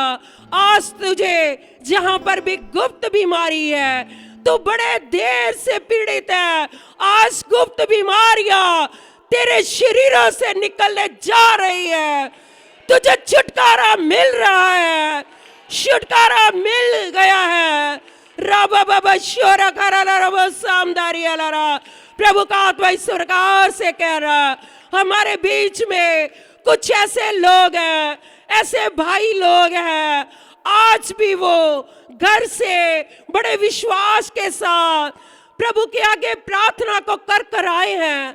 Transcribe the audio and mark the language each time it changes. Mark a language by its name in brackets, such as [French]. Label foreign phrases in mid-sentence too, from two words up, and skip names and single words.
[Hindi] आज तुझे जहां पर भी गुप्त बीमारी है, तो बड़े देर से पीड़ित है, आज गुप्त बीमारियां तेरे शरीरों से निकलने जा रही है। तुझे छुटकारा मिल रहा है, छुटकारा मिल गया है। राबा बाबा शोरा खरा रबो सामदारी अलारा, प्रभु का आत्मा इस प्रकार से कह रहा, हमारे बीच में कुछ ऐसे लोग हैं, ऐसे भाई लोग हैं, आज भी वो घर से बड़े विश्वास के साथ प्रभु के आगे प्रार्थना को कर आए हैं।